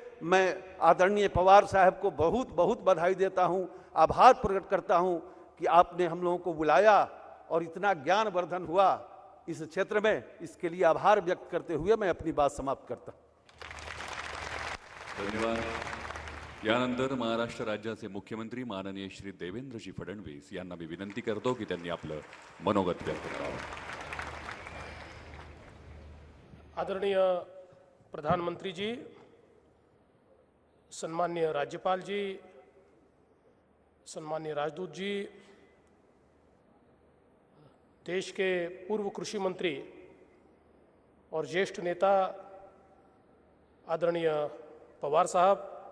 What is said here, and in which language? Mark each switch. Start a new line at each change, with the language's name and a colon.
Hindi: मैं आदरणीय पवार साहब को बहुत बहुत बधाई देता हूं, आभार प्रकट करता हूं कि आपने हम लोगों को बुलाया और इतना ज्ञानवर्धन हुआ इस क्षेत्र में। इसके लिए आभार व्यक्त करते हुए मैं अपनी बात समाप्त करता हूं। धन्यवाद।
Marathi: यानंतर महाराष्ट्र राज्याचे मुख्यमंत्री माननीय श्री देवेंद्रजी फडणवीस यांना मी विनंती करतो की त्यांनी आपलं मनोगत व्यक्त करावं।
Hindi: आदरणीय प्रधानमंत्री जी, सम्माननीय राज्यपाल जी, सम्माननीय राजदूत जी, देश के पूर्व कृषि मंत्री और ज्येष्ठ नेता आदरणीय पवार साहब,